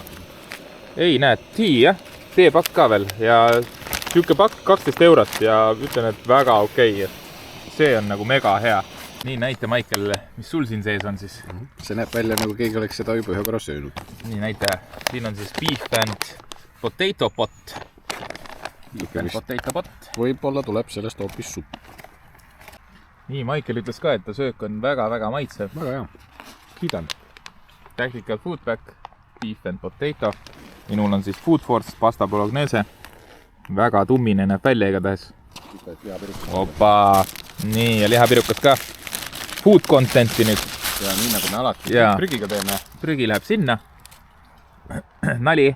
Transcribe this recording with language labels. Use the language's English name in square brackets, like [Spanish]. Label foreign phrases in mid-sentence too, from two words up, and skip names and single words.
[Estonian] Ei, näed, teepakk ka veel ja siuke pakk 12 eurot ja ütlen, et väga okei. See on nagu mega hea. Nii, näite, Maikel, mis sul siin sees on siis? See näeb välja nagu keegi oleks seda juba ühe korra söönud. Nii, näite, siin on siis [English] beef and potato pot. Beef and potato pot. [Estonian] Võib-olla tuleb sellest hoopis supp. Nii, Maikel ütles ka, et ta söök on väga-väga maitsev. Väga hea. Kiidan. [English] Tactical Food Pack, beef and potato. [Estonian] Minul on siis Food Force, pasta bolognese. Väga tummine näeb välja igatahes. Opa! Nii, ja lihapirukas ka. Food contenti nüüd. Ja nii nagu me alati prügiga teeme. Prügi läheb sinna. Nali.